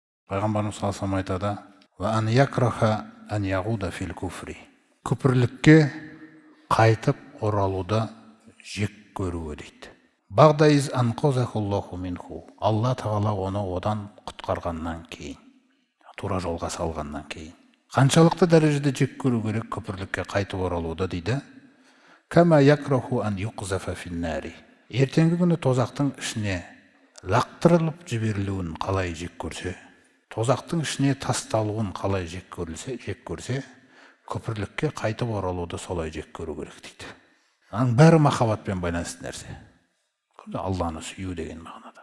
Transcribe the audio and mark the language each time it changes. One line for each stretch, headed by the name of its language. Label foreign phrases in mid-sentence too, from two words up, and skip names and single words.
Kazakh: Пайғамбарымыз
Arabic: صلى الله عليه
Kazakh: айтады:
Arabic: "وأن يكره أن يعود في الكفر".
Kazakh: Күпірлікке қайтып оралуды жек көруі дейді.
Arabic: بعد إذ أنقذه الله منه.
Kazakh: Алла тағала оны одан құтқарғаннан кейін, тура жолға салғаннан кейін. Қаншалықты дәрежеде жек көру керек күпірлікке қайтып оралуды дейді.
Arabic: كما يكره أن يقذف في النار.
Kazakh: Ертеңгі күні тозақтың ішіне лақтырылып жіберілуін қалай жек көрсе, тозақтың ішіне тасталуын қалай жек көрсе, күпірлікке қайтып оралуды солай жек көру керек дейді. Аның бәрі махаббатпен байланысты нәрсе. Алланы сүю деген мағынада.